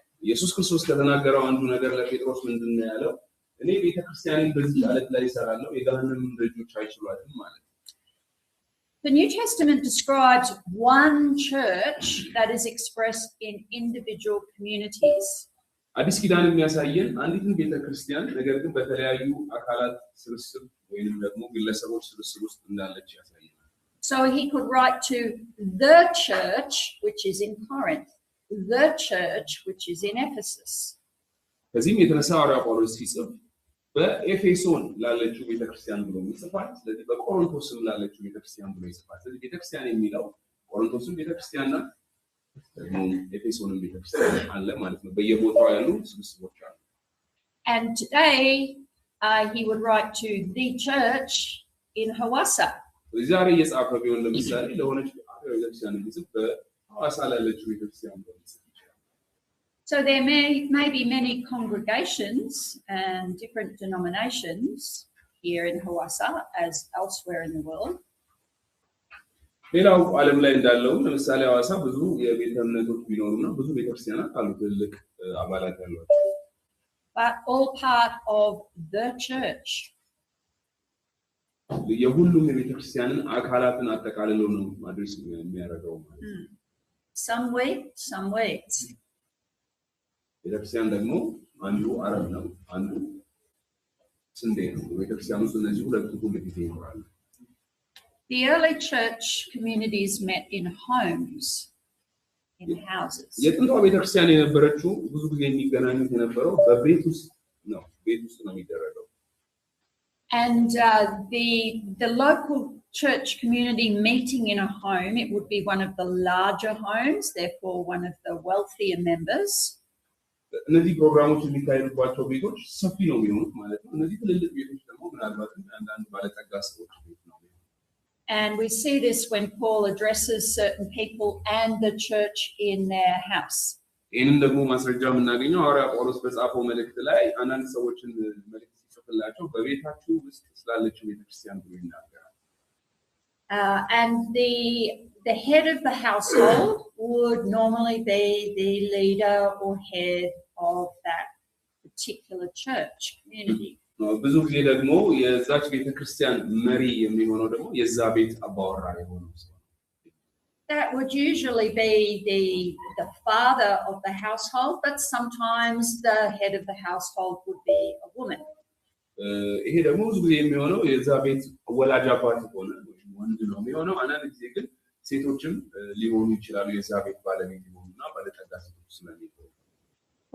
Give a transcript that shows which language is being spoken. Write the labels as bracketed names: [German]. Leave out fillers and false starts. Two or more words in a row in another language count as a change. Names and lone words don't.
[Amharic] ኢየሱስ ክርስቶስ ከተናገረው አንዱ ነገር ለጴጥሮስ ምንድነው ያለው? እኔ ቤተክርስቲያንን በዚህ ዓለት ላይ እሰራለሁ የገሃነም ደጆች አይችሏትም ማለት ነው። [English] The New Testament describes one church that is expressed in individual communities. [Amharic] አዲስ ኪዳን የሚያሳየን አንዲትን ቤተክርስቲያን ነገር ግን በተለያዩ አካላት ስብስብ ወይንም ደግሞ ግለሰቦች ስብስብ ውስጥ እንዳለች ያሳያል። [English] So he could write to the church which is in Corinth, the church which is in Ephesus. [Amharic] ከዚህም የተነሳ ሐዋርያው ጳውሎስ ሲጽፍ በኤፌሶን ላለችው ቤተክርስቲያን ብሎ ይጽፋል። ስለዚህ በቆሮንቶስም ላለችው ቤተክርስቲያን ብሎ ይጽፋል። ስለዚህ ቤተክርስቲያን የሚለው ቆሮንቶስም ቤተክርስቲያን ናት፣ ኤፌሶንም ቤተክርስቲያን አለ ማለት ነው። በየቦታው ያሉ ስብስቦች አሉ። [English] And today he would write to the church in Hawassa. [Amharic] ዛሬ የጻፈ ቢሆን ለምሳሌ ለሆነች ቤተክርስቲያን ቢጽፍ በሐዋሳ ላለችው ቤተክርስቲያን ብሎ ይጽፋል። [English] So there may be many congregations and different denominations here in Hawassa as elsewhere in the world. [Amharic] ሌላው ዓለም ላይ እንዳለው ለምሳሌ ሐዋሳ ብዙ የቤተ እምነቶች ቢኖሩና ብዙ ቤተክርስቲያናት አሉ ትልቅ አባላት ያሏቸው። [English] But all part of the church. [Amharic] የሁሉም የቤተክርስቲያንን አካላትን አጠቃልሎ ነው ማድረስ የሚያደርገው ማለት ነው። [English] Some wheat, some wheat. [Amharic] ቤተክርስቲያን ደግሞ አንዱ አረም ነው፣ አንዱ ስንዴ ነው። ቤተክርስቲያን ውስጥ እነዚህ ሁለቱ ሁልጊዜ ይኖራሉ። [English] The early church communities met in homes, in houses. [Amharic] የጥንቷ ቤተክርስቲያን የነበረችው ብዙ ጊዜ የሚገናኙት የነበረው በቤት ውስጥ ነው፣ ቤት ውስጥ ነው የሚደረገው። [English] And the local church community meeting in a home, it would be one of the larger homes, therefore one of the wealthier members. [Amharic] እነዚህ ፕሮግራሞች የሚካሄዱባቸው ቤቶች ሰፊ ነው የሚሆኑት ማለት ነው። እነዚህ ትልልቅ ቤቶች ደግሞ ምናልባት አንዳንድ ባለጠጋ ሰዎች ቤት ነው። [English] And we see this when Paul addresses certain people and the church in their house. [Amharic] ይህንን ደግሞ ማስረጃ የምናገኘው ሐዋርያ ጳውሎስ በጻፈው መልእክት ላይ አንዳንድ ሰዎችን መልእክት ሲጽፍላቸው በቤታችሁ ውስጥ ስላለችው ቤተክርስቲያን ብሎ ይናገራል። [English] And the head of the household would normally be the leader or head of that particular church community. [Amharic] ብዙ ጊዜ ደግሞ የዛች ቤተክርስቲያን መሪ የሚሆነው ደግሞ የዛ ቤት አባወራ የሆነው ሰው። [English] That would usually be the father of the household, but sometimes the head of the household would be a woman. [Amharic] ይሄ ደግሞ ብዙ ጊዜ የሚሆነው የዛ ቤት ወላጅ አባት ሆነ ወንድ ነው የሚሆነው። አንዳንድ ጊዜ ግን ሴቶችም ሊሆኑ ይችላሉ የዛ ቤት ባለቤት ሊሆኑና ባለጠጋ ሴቶች ስለሚሆኑ።